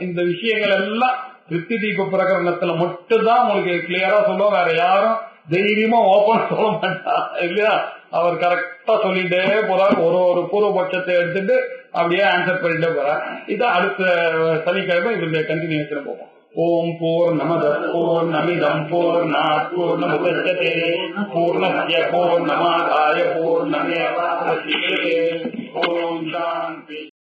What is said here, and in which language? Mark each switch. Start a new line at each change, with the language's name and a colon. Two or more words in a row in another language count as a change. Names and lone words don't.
Tamil: இந்த விஷயங்கள் எல்லாம் திருப்தி தீப பிரகரணத்துல மட்டும்தான் உங்களுக்கு கிளியரா சொல்லுவோம். வேற யாரும் தைரியமா ஓபன் சொல்ல மாட்டான் இல்லையா. அவர் கரெக்டா சொல்லிட்டே போறார். ஒரு பூர்வபட்சத்தை எடுத்துட்டு அப்படியே ஆன்சர் பண்ணிட்டே போறார். இதான் அடுத்த சனிக்கிழமை இவருடைய கண்டினியூஷன் போவோம்.
Sanskrit: ॐ पूर्णमदः पूर्णमिदं पूर्णात् पूर्णमुदच्यते पूर्णस्य पूर्णमादाय पूर्णमेवावशिष्यते. ॐ शान्ति.